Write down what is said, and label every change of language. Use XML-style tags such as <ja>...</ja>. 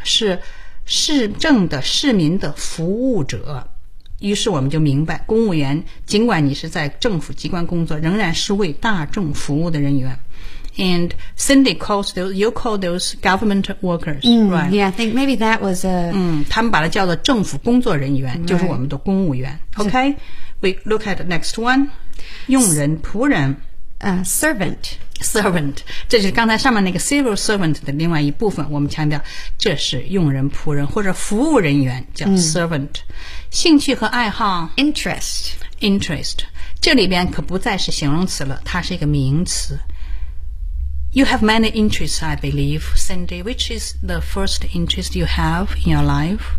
<zh>是市政的市民的服务者。于是我们就明白，公务员尽管你是在政府机关工作，仍然是为大众服务的人员。</zh> <en>And Cindy calls those, you call those government workers,、right? Yeah, I think maybe that was a...</en> <zh>他们把它叫做政府工作人员、</zh> <en>right.</en> <zh>就是我们的公务员。</zh> <en>OK, we look at the next one.</en> <zh>佣人、仆人。</zh> <en>Servant.</en> <zh>Servant. 这就是刚才上面那个 civil servant 的另外一部分。我们强调这是佣人、仆人或者服务人员叫 servant.、兴趣和爱好。</zh> <en>Interest. Interest.</en> <zh>这里边可不再是形容词了，它是一个名词。</zh> <en>You have many interests, I believe, Cindy. Which is the first interest you have in your life?</en>